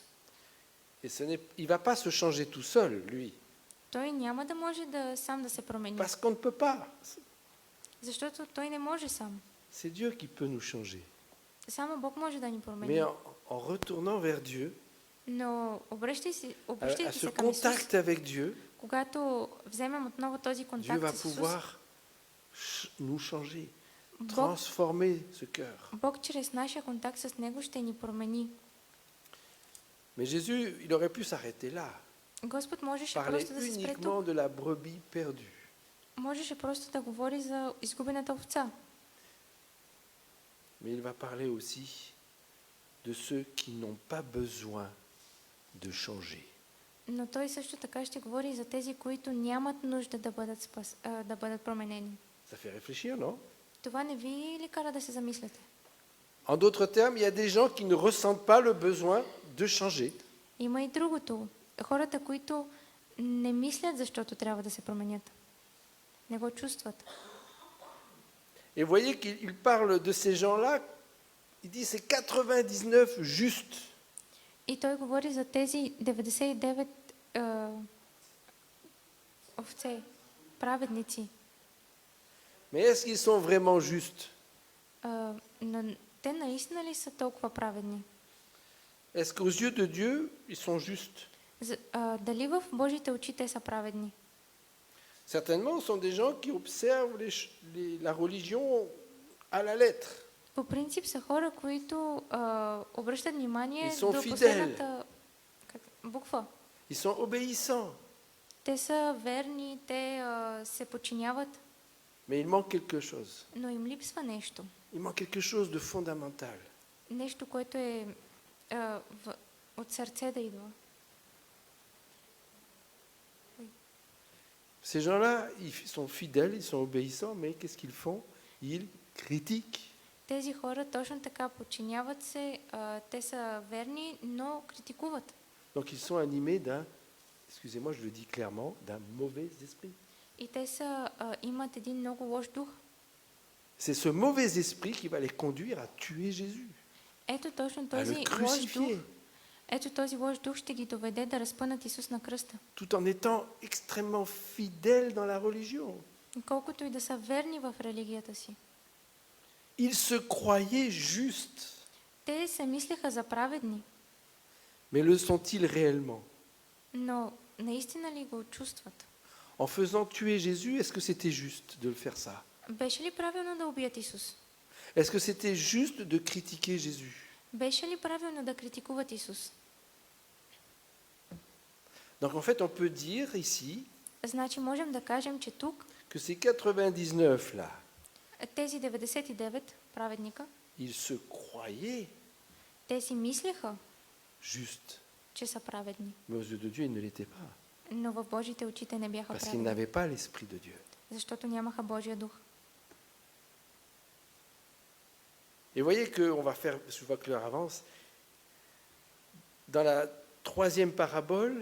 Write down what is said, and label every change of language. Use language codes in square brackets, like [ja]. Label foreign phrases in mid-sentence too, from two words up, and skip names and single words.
[fr] Et il ne va pas se changer tout seul, lui, [bg] Той няма да може сам да се промени. [fr] parce qu'on ne peut pas. [bg] Защото той не може сам. [fr] C'est Dieu qui peut nous changer. [bg] Само Бог може да ни промени. [fr] Mais en retournant vers Dieu, [bg] Но [fr] à [bg] обръщайки [fr] ce [bg] се към Исус, [fr] contact avec Dieu, [bg] когато вземем отново този [fr] Dieu [bg] контакт [fr] va [bg] с Исус, [fr] pouvoir nous changer, [bg] Бог, [fr] transformer ce cœur. [bg] Бог чрез нашия контакт с Него ще ни промени. [fr] Mais Jésus, il aurait pu s'arrêter là, [bg] Господ можеше [fr] parler [bg] просто да се спре [fr] uniquement [bg] тук. [fr] de la brebis perdue. [bg] Можеше просто да говори за изгубената овца. [fr] Mais il va parler aussi de ceux qui n'ont pas besoin de changer. [bg] Но той също така ще говори и за тези, които нямат нужда да бъдат променени. [fr] Ça fait réfléchir, non? [bg] Това не ви ли кара да се замисляте? [fr] En d'autres termes, il y a des gens qui ne ressentent pas le besoin de changer. [bg] Има и другото. Хората, които не мислят, защото трябва да се променят. Не го чувстват. [fr] Et vous voyez qu'il parle de ces gens-là, il dit c'est 99 justes. [bg] И той говори за тези 99 овце, праведници. [fr] Mais est-ce qu'ils sont vraiment justes? [bg] Но те наистина ли са толкова праведни? [fr] Est-ce qu'aux yeux de Dieu, ils sont justes? [bg] Дали в Божите очи те са праведни? [fr] Certainement, ce sont des gens qui observent la religion à la lettre. [bg] По принцип са хора, които обръщат внимание [fr] Ils sont [bg] до [fr] fidèles. [bg] последната буква. [fr] Ils sont obéissants. [bg] Те са верни, те се подчиняват, [fr] Mais il manque quelque chose. [bg] но им липсва нещо. [fr] Il manque quelque chose de fondamental. [bg] Нещо, което е от сърце да идва. [fr] Ces gens-là, ils sont fidèles, ils sont obéissants, mais qu'est-ce qu'ils font? Ils critiquent. [bg] Тези хора точно така подчиняват се, те са верни, но критикуват. [fr] Donc ils sont animés d'un, excusez-moi, je le dis clairement, d'un mauvais esprit. [bg] И те са, имат един много лош дух. [fr] C'est ce mauvais esprit qui va les conduire à tuer Jésus, [bg] Ето точно [fr] à [bg] този [fr] le [bg] лош дух. [fr] crucifier, [bg] Ето този лош дух ще ги доведе да разпънат Исус на кръста. [fr] tout en étant extrêmement fidèles dans la religion. [bg] Колкото и да са верни в религията си. [fr] Ils se croyaient justes, [bg] Те се мислеха за праведни, [fr] mais le sont-ils réellement? [bg] но наистина ли го чувстват? [fr] En faisant tuer Jésus, est-ce que c'était juste de le faire ça? [bg] Беше ли правилно да убият Исус? [fr] Est-ce que c'était juste de critiquer Jésus? [bg] Беше ли правилно да критикуват Исус? [fr] Donc en fait, on peut dire ici [bg] Значи можем да кажем, че тук [fr] que ces 99 là, [bg] тези 99 праведника, [fr] ils se croyaient [bg] те си мислеха, [fr] justes, [bg] че са праведни, [fr] mais aux yeux de Dieu, ils ne l'étaient pas, [bg] но в Божите очи те не бяха [fr] parce qu'ils [bg] праведни, [fr] n'avaient pas l'Esprit de Dieu. [bg] защото нямаха Божия дух. [fr] Et voyez qu'on va faire, je vois que l'heure avance, dans la troisième parabole,